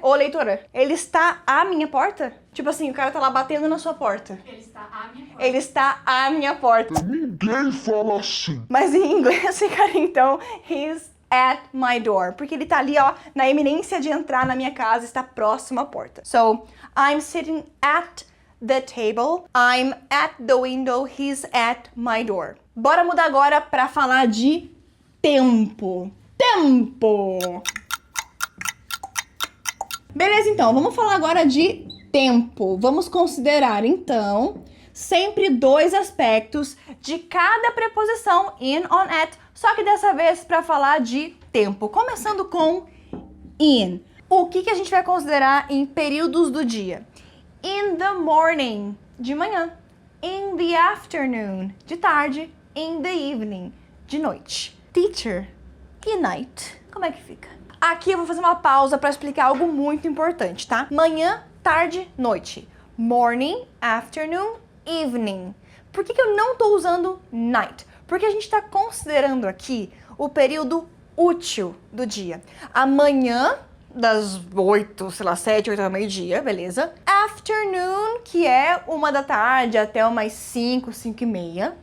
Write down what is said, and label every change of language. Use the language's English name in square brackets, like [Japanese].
[Portuguese] Ô, leitora, ele está à minha porta? Tipo assim, o cara tá lá batendo na sua porta. Ele está à minha porta. Ele está à minha porta. Ninguém fala assim. Mas em inglês ficaria então, [English] he's at my door. [Portuguese] Porque ele tá ali, ó, na iminência de entrar na minha casa, está próximo à porta. [English] So, I'm sitting at the table. I'm at the window. He's at my door. [Portuguese] Bora mudar agora pra falar de tempo. Tempo! Beleza, então, vamos falar agora de tempo. Vamos considerar, então, sempre dois aspectos de cada preposição in, on, at, só que dessa vez para falar de tempo. Começando com in. O que a gente vai considerar em períodos do dia? [English] In the morning, [Portuguese] de manhã. [English] In the afternoon, [Portuguese] de tarde. [English] In the evening, [Portuguese] de noite. Teacher, e night, como é que fica? Aqui eu vou fazer uma pausa para explicar algo muito importante, tá? Manhã, tarde, noite. [English] Morning, afternoon, evening. [Portuguese] Por que eu não tô usando night? Porque a gente está considerando aqui o período útil do dia. Amanhã, das 8, sei lá, 7, 8 da meio-dia, beleza? Afternoon, que é 1 da tarde até umas 5, 5 e meia.